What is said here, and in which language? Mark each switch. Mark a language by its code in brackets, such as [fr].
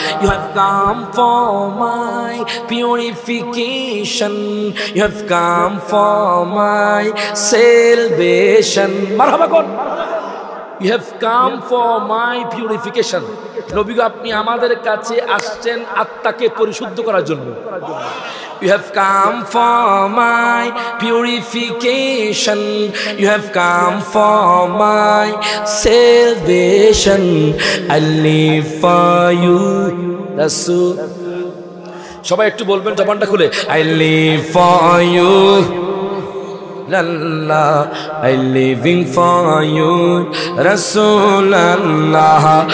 [en] You have come for my purification. You have come for my salvation. Marhaba kon. You have come for my purification. [bn] নবী গো আপনি আমাদের কাছে আসছেন আত্মাকে পরিশুদ্ধ করার জন্য। [en] You have come for my purification. You have come for my salvation. I live for you, Rasul. [bn] সবাই একটু বলবেন জবানটা খুলে, [en] I live for you, Allah, I living for you, Rasulullah.